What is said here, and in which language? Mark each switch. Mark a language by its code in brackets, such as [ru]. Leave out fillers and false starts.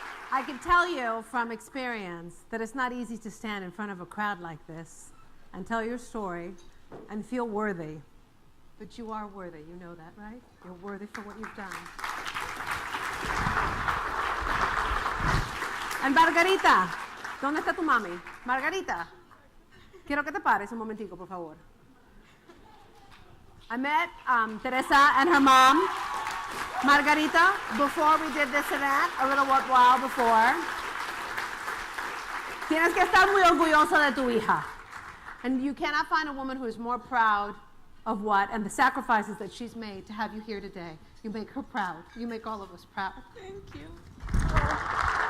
[en] I can tell you from experience that it's not easy to stand in front of a crowd like this and tell your story and feel worthy. But you are worthy, you know that, right? You're worthy for what you've done. [es] And Margarita, ¿dónde está tu mami? Margarita, quiero que te pares un momentico, por favor. [en] I met Teresa and her mom, Margarita, before we did this event, a little while before. [es] Tienes que estar muy orgullosa de tu hija. [en] And you cannot find a woman who is more proud of what and the sacrifices that she's made to have you here today. You make her proud. You make all of us proud. Thank you.